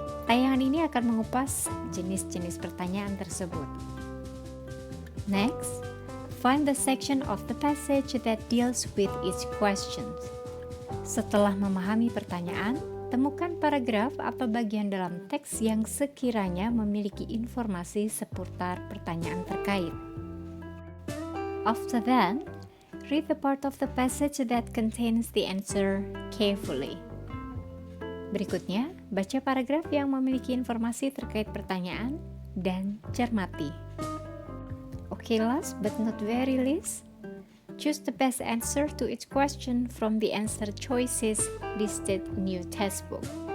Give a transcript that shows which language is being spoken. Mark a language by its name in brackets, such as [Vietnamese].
[Indonesian] Tayangan ini akan mengupas jenis-jenis pertanyaan tersebut. [English] Next, find the section of the passage that deals with each question. [Indonesian] Setelah memahami pertanyaan, temukan paragraf atau bagian dalam teks yang sekiranya memiliki informasi seputar pertanyaan terkait. [English] After that, read the part of the passage that contains the answer carefully. [Indonesian] Berikutnya, baca paragraf yang memiliki informasi terkait pertanyaan dan cermati. [English] Okay, last but not very least, choose the best answer to each question from the answer choices listed in your textbook.